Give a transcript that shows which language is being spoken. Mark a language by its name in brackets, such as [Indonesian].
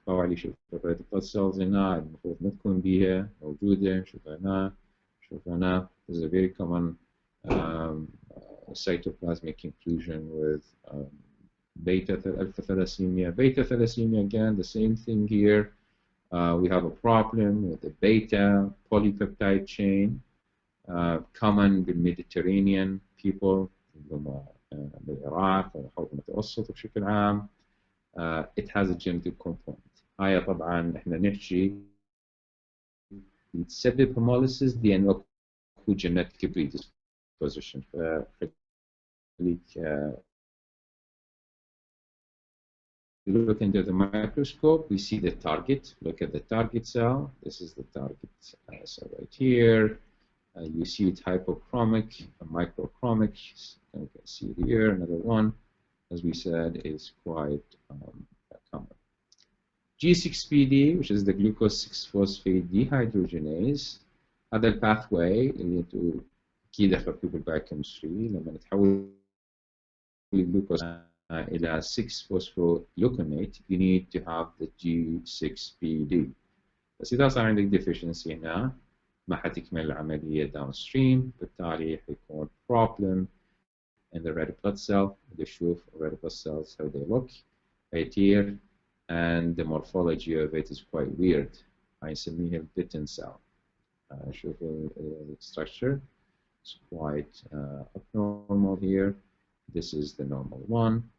[Arabic] طبعا شوف red blood cells هنا المفروض ما تكون بيها موجودة. شوف هنا. [English] This is a very common cytoplasmic inclusion with alpha thalassemia. Beta thalassemia, again, the same thing here. We have a problem with the beta polypeptide chain, common with Mediterranean people, [Arabic] بالعراق والحوض المتوسط بشكل عام. [English] It has a genetic component. [Arabic] هاي طبعا احنا نحكي تسبب hemolysis لأنه أكو genetic predisposition. فخليك [English] look into the microscope, we see the target. Look at the target cell. This is the target cell right here. You see it hypochromic, microchromic. You can see here another one, as we said, is quite common. G6PD, which is the glucose 6-phosphate dehydrogenase، [Arabic] هذا الباثواي اللي انتم اكيد اخذتوه بالبايوكيمستري لما نتحول الجلوكوز إلى [English] 6-phosphogluconate you need to have the G6PD. [Arabic] بس إذا صار عندك deficiency هنا ما حتكمل العملية downstream، بالتالي حيكون [English] problem in the red blood cell. [Arabic] بدي أشوف [English] red blood cells how they look right here, and the morphology of it is quite weird. [Arabic] هنسميها [English] bitten cell. شوف structure. It's quite abnormal here. This is the normal one.